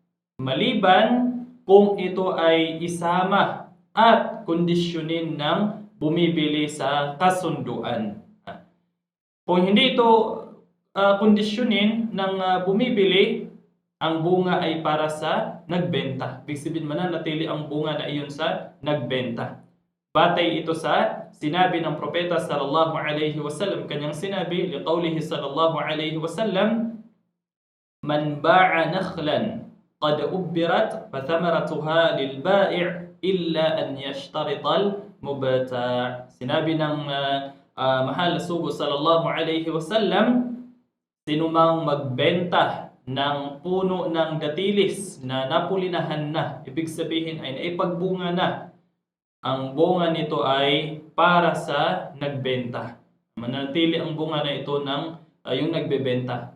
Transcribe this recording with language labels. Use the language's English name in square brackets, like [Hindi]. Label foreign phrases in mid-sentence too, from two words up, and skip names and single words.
[Filipino] Maliban kung ito ay isama at kondisyonin ng bumibili sa kasunduan. Kung hindi ito kondisyonin ng bumibili, ang bunga ay para sa nagbenta. Ibig sabihin mananatili ang bunga na iyon sa nagbenta. Batay ito sa sinabi ng propeta [Arabic] صلى الله عليه وسلم, [Filipino] kanyang sinabi, [Arabic] لقوله صلى الله عليه وسلم من باع نخلا قد أبرت فثمرتها للبائع إلا أن يشترط المبتاع'. [Filipino] Sinabi ng mahal na sugo [Arabic] صلى الله عليه وسلم, [Filipino] sinumang magbenta ng puno ng datilis na napulinahan na, ibig sabihin ay naipagbunga na, ang bunga nito ay para sa nagbenta. Manatili ang bunga na ito ng yung nagbebenta.